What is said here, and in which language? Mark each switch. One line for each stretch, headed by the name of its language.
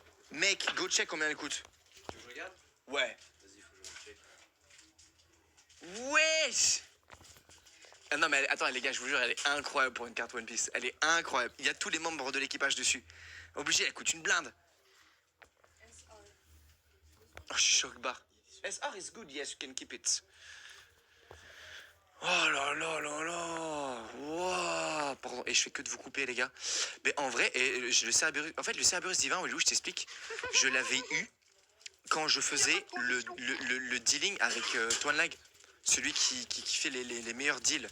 French: Mec,
English: go check
French: combien elle coûte. Tu veux que je regarde? Ouais. Vas-y, faut que je check. Wesh! Ah non mais attends les gars, je vous jure, elle est incroyable pour une carte One Piece. Elle est incroyable. Il y a tous les membres de l'équipage dessus. Obligé, elle coûte une blinde. Oh, je suis choc barre.
English: SR is good, yes, you can keep it.
French: Oh là là là là. Wow. Pardon, et je fais que de vous couper les gars. Mais en vrai, le Cerberus, en fait le Cerberus divin, Walou, je t'explique, je l'avais eu quand je faisais le dealing avec Toine Lag. Celui qui fait les meilleurs deals.